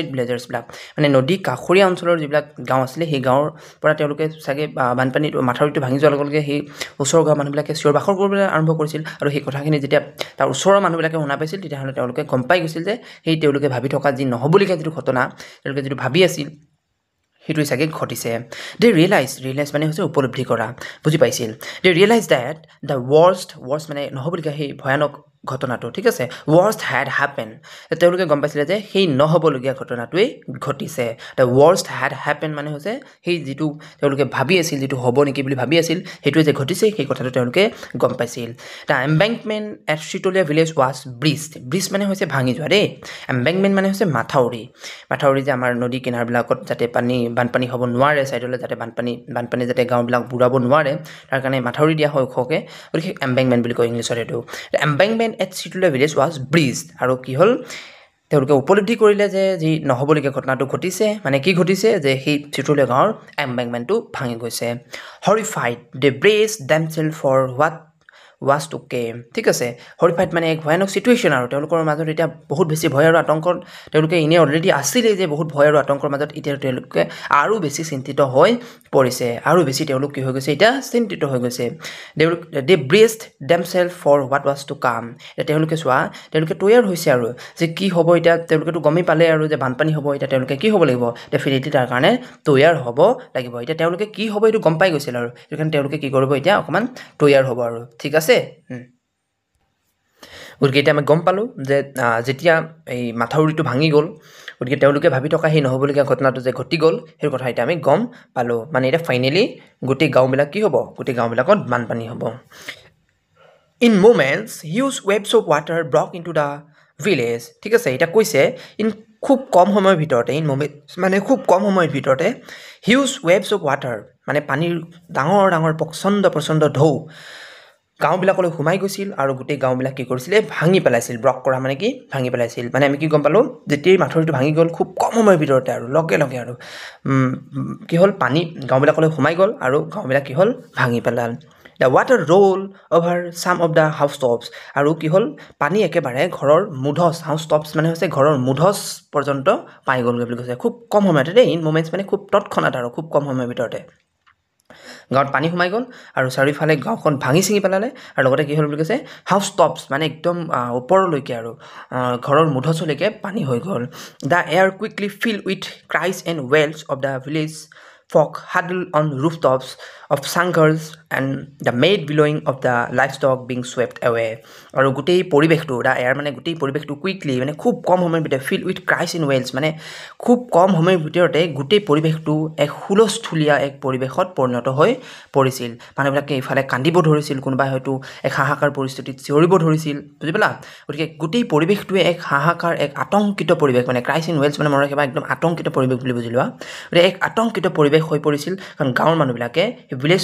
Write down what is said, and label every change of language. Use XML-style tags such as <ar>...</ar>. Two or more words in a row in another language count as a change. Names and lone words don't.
<as>ভিলেজাৰ্ছবিলাক মানে নদী কাষৰীয়া অঞ্চলৰ যিবিলাক গাঁও আছিলে সেই গাঁৱৰ পৰা তেওঁলোকে চাগে বানপানীটো মাথাউৰিটো ভাঙি যোৱাৰ লগে লগে সেই ওচৰৰ গাঁৱৰ মানুহবিলাকে চিঞৰ বাখৰ কৰিবলৈ আৰম্ভ কৰিছিল আৰু সেই কথাখিনি যেতিয়া তাৰ ওচৰৰ মানুহবিলাকে শুনা পাইছিল তেতিয়াহ'লে তেওঁলোকে গম পাই গৈছিল যে সেই তেওঁলোকে ভাবি থকা যি নহ'বলগীয়া যিটো ঘটনা তেওঁলোকে যিটো ভাবি আছিল সেইটো চাগে ঘটিছে</as> <en>they realize</en> <as>মানে হৈছে উপলব্ধি কৰা বুজি পাইছিল</as> <en>they realize that the worst</en> <as>মানে নহ'বলগীয়া সেই ভয়ানক ঘটনাটো ঠিক আছে</as> <en>worst had happened</en> <as>তেওঁলোকে গম পাইছিলে যে সেই নহ'বলগীয়া ঘটনাটোৱেই ঘটিছে</as> <en>the worst had happened</en> <as>মানে হৈছে সেই যিটো তেওঁলোকে ভাবি আছিল যিটো হ'ব নেকি বুলি ভাবি আছিল সেইটোৱে যে ঘটিছে সেই কথাটো তেওঁলোকে গম পাইছিল</as> <en>the embankment at Shitolia village was breached</en> <as>মানে হৈছে ভাঙি যোৱা দেই embankment মানে হৈছে মাথাউৰি যে আমাৰ নদী কিনাৰবিলাকত যাতে বানপানী হ'ব নোৱাৰে সাইডলৈ যাতে বানপানী যাতে গাঁওবিলাক বুৰাব নোৱাৰে তাৰ কাৰণে মাথাউৰি দিয়া হয় ওখকে গতিকে embankment বুলি কয় ইংলিছত এইটো</as> <en>the embankment at Shitolia village was breached</en> <as>আৰু কি হ'ল তেওঁলোকে উপলব্ধি কৰিলে যে যি নহ'বলগীয়া ঘটনাটো ঘটিছে মানে কি ঘটিছে যে সেই চিটুলীয়া গাঁৱৰ এম্বেংমেণ্টটো ভাঙি গৈছে</as> <en>horrified they braced themselves for what was to came</en> <as>ঠিক আছে horrified মানে এক ভয়ানক সিচুৱেশ্যন আৰু তেওঁলোকৰ মাজত এতিয়া বহুত বেছি ভয় আৰু আতংকৰ তেওঁলোকে ইনে অলৰেডি আছিলে যে বহুত ভয় আৰু আতংকৰ মাজত এতিয়া তেওঁলোকে আৰু বেছি চিন্তিত হৈ পৰিছে আৰু বেছি তেওঁলোক কি হৈ গৈছে এতিয়া চিন্তিত হৈ গৈছে</as> <en>they braced themselves for what was to come</en> <as>তেওঁলোকে তৈয়াৰ হৈছে আৰু যে কি হ'ব এতিয়া তেওঁলোকেতো গমেই পালে আৰু যে বানপানী হ'ব এতিয়া তেওঁলোকে কি হ'ব লাগিব ডেফিনেটলি তাৰ কাৰণে তৈয়াৰ হ'ব লাগিব এতিয়া তেওঁলোকে কি হ'ব এইটো গম পাই গৈছিল আৰু কাৰণ তেওঁলোকে কি কৰিব এতিয়া অকমান তৈয়াৰ হ'ব আৰু ঠিক আছে গতিকে এতিয়া আমি গম পালোঁ যে যেতিয়া এই মাথাউৰিটো ভাঙি গ'ল গতিকে তেওঁলোকে ভাবি থকা সেই নহ'বলগীয়া ঘটনাটো যে ঘটি গ'ল সেই কথা এতিয়া আমি গম পালোঁ মানে এতিয়া ফাইনেলি গোটেই গাঁওবিলাক কি হ'ব গোটেই গাঁওবিলাকত বানপানী হ'ব</as> <en>In moments, huge waves of water broke into the village.</en> <as>ঠিক আছে এটা কৈছে খুব কম সময়ৰ ভিতৰতে মানে খুব কম সময়ৰ ভিতৰতে</as> <en>huge waves of water</en> <as>মানে পানীৰ ডাঙৰ প্ৰচণ্ড ঢৌ গাঁওবিলাকলৈ সোমাই গৈছিল আৰু গোটেই গাঁওবিলাক কি কৰিছিলে ভাঙি পেলাইছিল ব্ৰক কৰা মানে কি ভাঙি পেলাইছিল মানে আমি কি গম পালোঁ যেতিয়াই মাথাউৰিটো ভাঙি গ'ল খুব কম সময়ৰ ভিতৰতে আৰু লগে আৰু কি হ'ল পানী গাঁওবিলাকলৈ সোমাই গ'ল আৰু গাঁওবিলাক কি হ'ল ভাঙি পেলাল</as> <en>The water rolled over some of the house tops</en> <as>আৰু কি হ'ল পানী একেবাৰে ঘৰৰ মুধচ</as> <en>house tops</en> <as>মানে হৈছে ঘৰৰ মুধচ পৰ্যন্ত পাই গ'লগৈ বুলি কৈছে খুব কম সময়তে দেই</as> <en>in moments</en> <as>মানে খুব তৎক্ষণাত আৰু খুব কম সময়ৰ ভিতৰতে গাঁৱত পানী সোমাই গ'ল আৰু চাৰিওফালে গাঁওখন ভাঙি ছিঙি পেলালে আৰু লগতে কি হ'ল বুলি কৈছে</as> <en>house tops</en> <as>মানে একদম ওপৰলৈকে আৰু ঘৰৰ মুধচলৈকে পানী হৈ গ'ল</as> <en>the air quickly fill with cries and wails of the village folk huddled on rooftops of sangars and the made billowing of the livestock being swept away</en> <as>আৰু গোটেই পৰিৱেশটো</as> <en>the air</en> <as>মানে গোটেই পৰিৱেশটো কুইকলি মানে খুব কম সময়ৰ ভিতৰতে</as> <en>fill with cries in wails</en> <as>মানে খুব কম সময়ৰ ভিতৰতে গোটেই পৰিৱেশটো এক হুলস্থুলীয়া এক পৰিৱেশত পৰিণত হৈ পৰিছিল মানুহবিলাকে ইফালে কান্দিব ধৰিছিল কোনোবাই হয়তো এক হাহাকাৰ পৰিস্থিতিত চিঞৰিব ধৰিছিল বুজি পালা গতিকে গোটেই পৰিৱেশটোৱে এক হাহাকাৰ এক আতংকিত পৰিৱেশ মানে</as> <en>cries in wails</en> <as>মানে মনত ৰাখিবা একদম আতংকিত পৰিৱেশ বুলি বুজি লোৱা গতিকে এক আতংকিত পৰিৱেশ হৈ পৰিছিল কাৰণ গাঁৱৰ মানুহবিলাকে ভিলেজ</as>